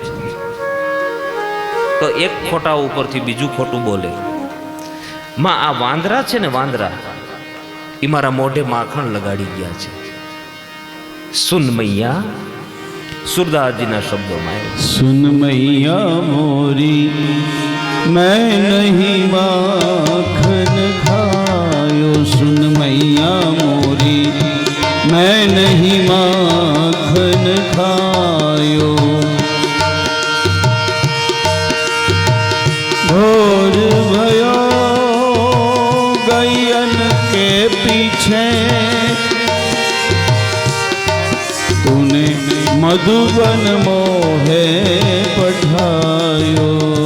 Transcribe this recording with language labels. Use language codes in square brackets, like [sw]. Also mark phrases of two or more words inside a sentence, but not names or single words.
[gu] તો એક ખોટા ઉપરથી બીજું ખોટું બોલે. માં આ વાંદરા છે ને, વાંદરા એ મારા મોઢે માખણ લગાડી ગયા છે. [hi] सुन मैया, [gu] સુરદાસજીના શબ્દોમાં, [hi] सुन मैया मोरी, मैं नहीं माखन खायो. सुन मैया मोरी, मैं नहीं माखन खायो. भोर भयो गयन के पीछे, तूने मधुबन मोहे पठायो.